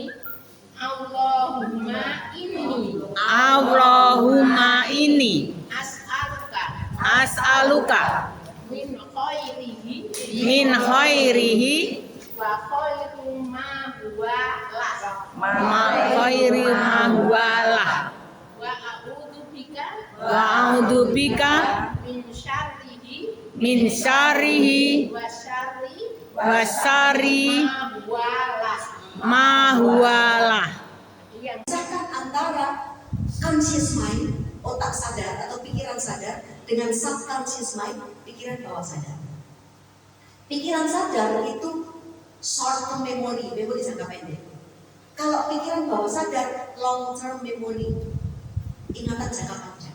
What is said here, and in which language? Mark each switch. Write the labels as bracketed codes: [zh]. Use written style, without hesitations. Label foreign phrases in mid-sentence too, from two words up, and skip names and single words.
[ar] اللهم إني أسألك من خيره ما خير ما هو له وأعوذ بك من شره وشر ما هو له. [id] Misalkan antara [en] conscious mind, [id] otak sadar atau pikiran sadar, dengan [en] subconscious mind, [id] pikiran bawah sadar. Pikiran sadar itu [en] short term memory, [id] memori jangka pendek. Kalau pikiran bawah sadar, [en] long term memory, [id] ingatan jangka panjang.